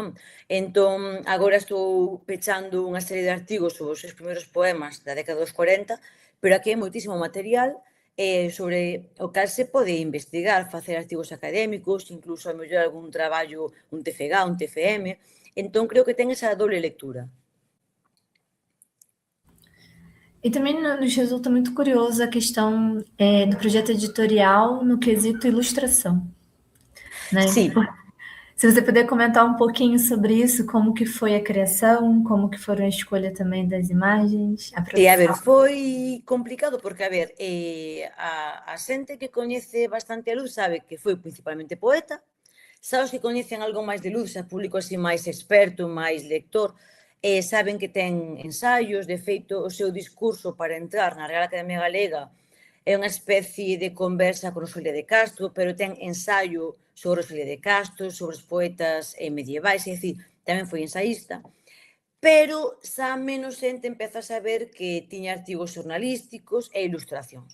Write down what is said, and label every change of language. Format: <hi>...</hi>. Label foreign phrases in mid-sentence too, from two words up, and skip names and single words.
<gl>Entón, agora estou pechando unha serie de artigos sobre os seus primeiros poemas da década dos 40, pero aquí hai moitísimo material sobre o cal se pode investigar, facer artigos académicos, incluso a mellor algún traballo, un TFG, un TFM. Entón, creo que ten esa doble lectura.</gl> <pt>E também nos resulta muito curioso a questão do projeto editorial no quesito ilustração, né?</pt> <gl>Sí,</gl> <pt>Se você puder comentar um pouquinho sobre isso, como que foi a criação, como que foram a escolha também das imagens, a</pt> <gl>a ver,</gl> <pt>produção.</pt> <gl>foi complicado porque, a ver, a xente que coñece bastante a Luz sabe que foi principalmente poeta, xa os que coñecen algo máis de Luz, xa público así máis experto, máis lector, saben que ten ensaios, de feito, o seu discurso para entrar na Real Academia Galega é unha especie de conversa con Rosalía de Castro, pero ten ensaio sobre Rosalía de Castro, sobre os poetas medievais, é dicir, tamén foi ensaísta, pero xa menos xente empeza a saber que tiña artigos xornalísticos e ilustracións.</gl>